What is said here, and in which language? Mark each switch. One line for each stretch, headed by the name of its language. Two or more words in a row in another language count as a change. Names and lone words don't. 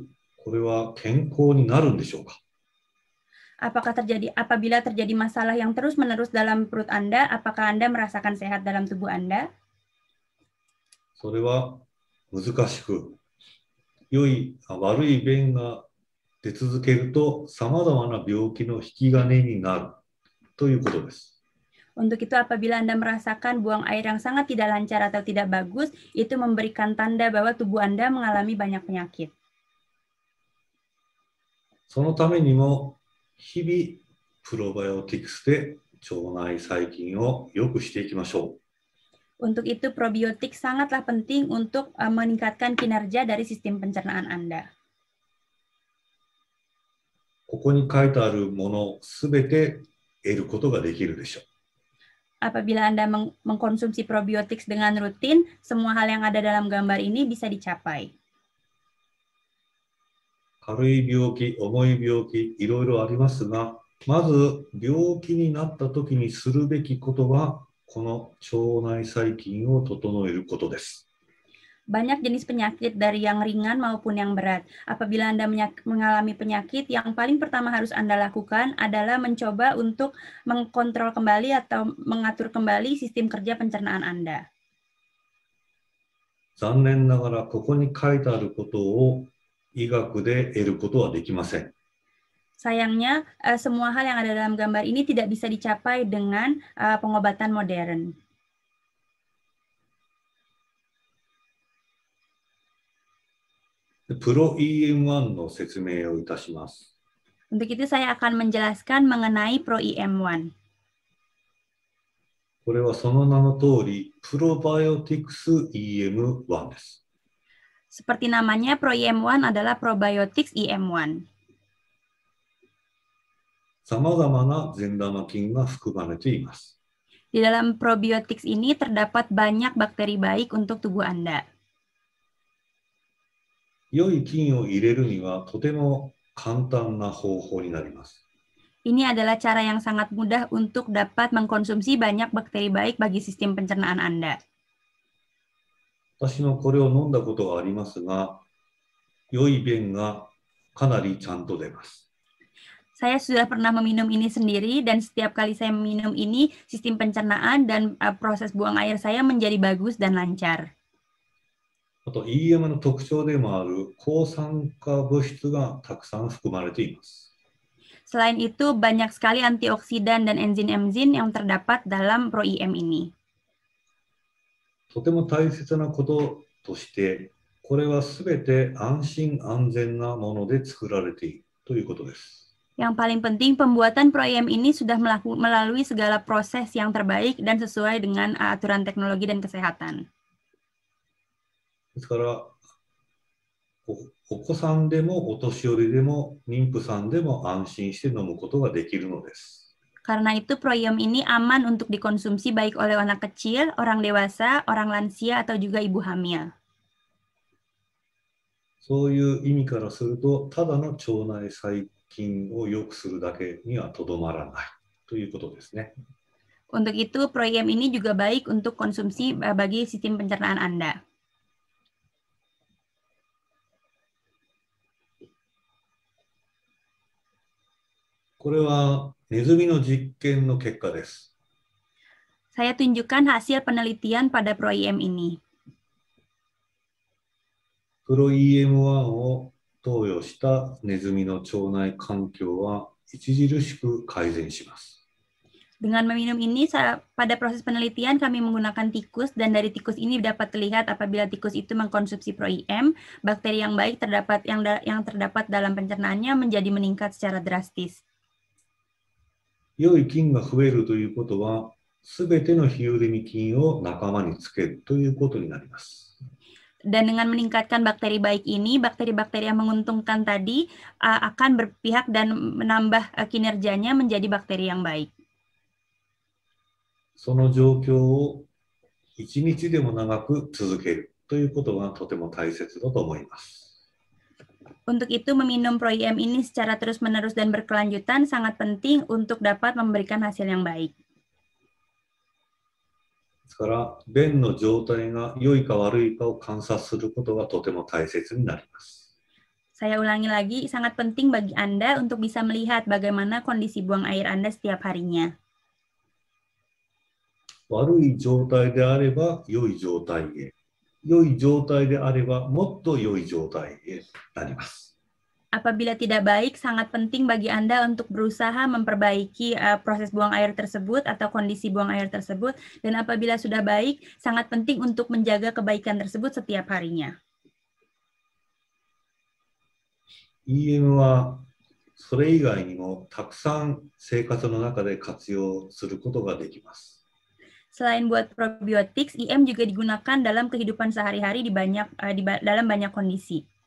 Japanese: これは健康になるんでしょうか？
Indonesian: Apabila terjadi masalah yang terus-menerus dalam perut Anda, apakah Anda merasakan sehat dalam tubuh Anda?
Japanese: それは難しく、悪い便が出続けると、さまざまな病気の引き金になるということです。
Indonesian: Untuk itu, apabila Anda merasakan buang air yang sangat tidak lancar atau tidak bagus, itu memberikan tanda bahwa tubuh Anda mengalami banyak penyakit.
Japanese: そのためにも日々プロバイオティクスで腸内細菌を良くしていきましょう。
Indonesian: Untuk itu, probiotik sangatlah penting untuk meningkatkan kinerja dari sistem pencernaan Anda.
Japanese: ここに書いてあるものすべて得ることができるでしょう。
Indonesian: Apabila Anda mengkonsumsi probiotik dengan rutin, semua hal yang ada dalam gambar ini bisa dicapai.
Japanese: 軽い病気、重い病気、いろいろありますが、まず病気になったときにするべきことは、この腸内細菌を整えることです。
Indonesian: Banyak jenis penyakit dari yang ringan maupun yang berat. Apabila Anda mengalami penyakit, yang paling pertama harus Anda lakukan adalah mencoba untuk mengkontrol kembali atau mengatur kembali sistem kerja pencernaan Anda.
Japanese: 残念ながらここに書いてあることを医学で得ることはできません。
Indonesian: Sayangnya, semua hal yang ada dalam gambar ini tidak bisa dicapai dengan pengobatan modern.
Japanese: プロ EM1 の説明をいたします。
Indonesian: Untuk itu saya akan menjelaskan mengenai Pro-EM1.
Japanese: これはその名の通り、プロバイオティクス EM1 です。
Indonesian: Seperti namanya, Pro-EM1 adalah probiotics EM1.
Japanese: さまざまな善玉菌が含まれています。
Indonesian: Di dalam probiotics ini terdapat banyak bakteri baik untuk tubuh Anda.
Japanese: 良い菌を入れるにはとても簡単な方法になります。
Indonesian: Ini adalah cara yang sangat mudah untuk dapat mengkonsumsi banyak bakteri baik bagi sistem pencernaan Anda.
Japanese: 私もこれを飲んだことがありますが、良い便がかなりちゃんと出ます。
Indonesian: Saya sudah pernah meminum ini sendiri dan setiap kali saya meminum ini, sistem pencernaan dan proses buang air saya menjadi bagus dan lancar.
Japanese: あと EM の特徴でもある抗酸化物質がたくさん含まれています。
Indonesian: Selain itu, banyak sekali antioksidan dan enzim-enzim yang terdapat dalam Pro-EM ini.
Japanese: とても大切なこととして、これはすべて安心安全なもので作られているということです。
Indonesian: Yang paling penting, pembuatan Pro-EM ini sudah melalui segala proses yang terbaik dan sesuai dengan aturan teknologi dan kesehatan.
Japanese: ですから、お子さんでもお年寄りでも妊婦さんでも安心して飲むことができるのです。
Indonesian: Karena itu, Pro-EM ini aman untuk dikonsumsi baik oleh anak kecil, orang dewasa, orang lansia, atau juga ibu hamil.
Japanese: そういう意味からすると、ただの腸内細菌を良くするだけにはとどまらないということですね。
Indonesian: Untuk itu, Pro-EM ini juga baik untuk konsumsi bagi sistem pencernaan Anda.
Japanese: これはネズミの実験の結果です。
Indonesian: Saya tunjukkan hasil penelitian pada Pro-EM ini.
Japanese: プロ EM1 を投与したネズミの腸内環境は著しく改善します。
Indonesian: Dengan meminum ini, pada proses penelitian kami menggunakan tikus, dan dari tikus ini dapat terlihat apabila tikus itu mengkonsumsi Pro-EM, bakteri yang baik yang terdapat dalam pencernaannya menjadi meningkat secara drastis.
Japanese: 良い菌が増えるということは、すべてのヒウレミ菌を仲間につけるということになります。
Indonesian: Dan dengan meningkatkan bakteri baik ini, bakteri-bakteri yang menguntungkan tadi akan berpihak dan menambah kinerjanya menjadi bakteri yang baik.
Japanese: その状況を一日でも長く続けるということがとても大切だと思います。
Indonesian: Untuk itu, meminum Pro-EM ini secara terus-menerus dan berkelanjutan sangat penting untuk dapat memberikan hasil yang baik.
Japanese: ですから、便の状態が良いか悪いかを観察することがとても大切になります。
Indonesian: Saya ulangi lagi, sangat penting bagi Anda untuk bisa melihat bagaimana kondisi buang air Anda setiap harinya.
Japanese: 悪い状態であれば良い状態へ、良い状態であればもっと良い状態へなります。
Indonesian: Apabila tidak baik, sangat penting bagi Anda untuk berusaha memperbaiki proses buang air tersebut atau kondisi buang air tersebut. Dan apabila sudah baik, sangat penting untuk menjaga kebaikan tersebut setiap harinya.
Japanese: EM はそれ以外にもたくさん生活の中で活用することができます。
Indonesian: Selain buat probiotics, IM juga digunakan dalam kehidupan sehari-hari dalam banyak kondisi.